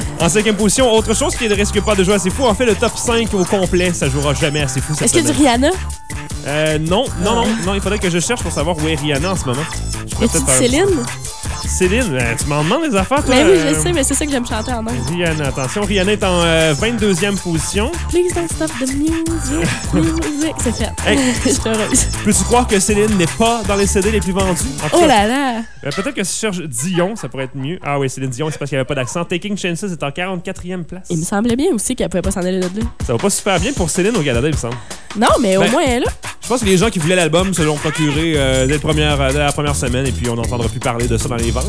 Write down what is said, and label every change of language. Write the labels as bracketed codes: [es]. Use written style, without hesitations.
[fr] En 5e position, autre chose qui ne risque pas de jouer assez fou, on fait le top 5 au complet. Ça jouera jamais assez fou cette Est-ce semaine. Est-ce que du Rihanna? Non. Il faudrait que je cherche pour savoir où est Rihanna en ce moment. Est-ce que tu dis Céline? Céline, tu m'en demandes des affaires, toi? Mais oui, je sais, mais c'est ça que j'aime chanter en anglais. Rihanna, attention, Rihanna est en 22e position. [en] Please don't stop the music. [fr] C'est fait. Hey, je suis heureuse. Peux-tu croire que Céline n'est pas dans les CD les plus vendus? En tout cas, oh là là! Peut-être que si je cherche Dion, ça pourrait être mieux. Ah oui, Céline Dion, c'est parce qu'il n'y avait pas d'accent. Taking Chances est en 44e place. Il me semblait bien aussi qu'elle ne pouvait pas s'en aller de là. Ça va pas super bien pour Céline au Canada, il me semble. Non, mais au moins elle a. Je pense que les gens qui voulaient l'album se l'ont procuré dès la première semaine et puis on n'entendra plus parler de ça dans les ventes.